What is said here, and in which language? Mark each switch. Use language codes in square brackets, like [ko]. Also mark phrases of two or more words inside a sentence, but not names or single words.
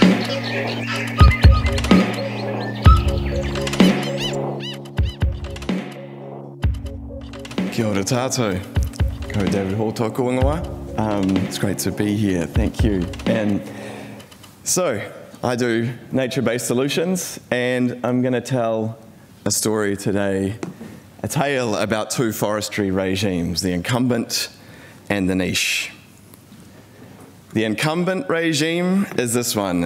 [mi] Kia ora tātou. Ko David Hall tōku ingoa. [en] It's great to be here, thank you. And so, I do nature-based solutions, and I'm going to tell a story today, a tale about two forestry regimes, the incumbent and the niche. The incumbent regime is this one.